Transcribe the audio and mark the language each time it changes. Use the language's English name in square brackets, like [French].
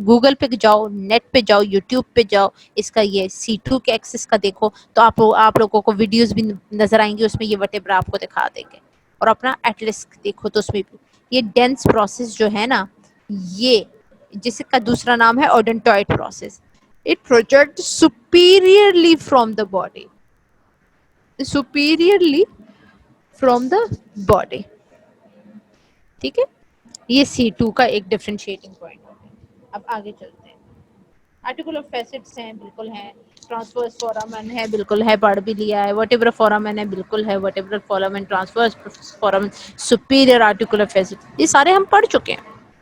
[Urdu] Google پہ جاؤ, net پہ جاؤ, یوٹیوب پہ جاؤ, اس کا یہ C2 کے ایکسس کا دیکھو تو آپ لوگوں کو ویڈیوز بھی نظر آئیں گی, اس میں یہ ورٹیبرا آپ کو دکھا دیں گے. اور اپنا ایٹلس دیکھو تو اس میں بھی یہ ڈینس پروسیس جو ہے نا یہ جس کا دوسرا نام ہے اڈنٹوئڈ process. [English] It projects superiorly from the body. Superiorly from the body. [Urdu] ٹھیک ہے, یہ C2 کا ایک ڈفرینشیٹنگ پوائنٹ ہے. اب آگے چلتے ہیں. آرٹیکولر فیسٹس ہیں, بالکل ہیں. ٹرانسورس فورامن ہے, بالکل ہے, پڑھ بھی لیا ہے. ورٹیبرل فورامن ہے, بالکل ہے. Vertebral فورامن, transverse فورامن, superior articular fest, یہ سارے ہم پڑھ چکے ہیں.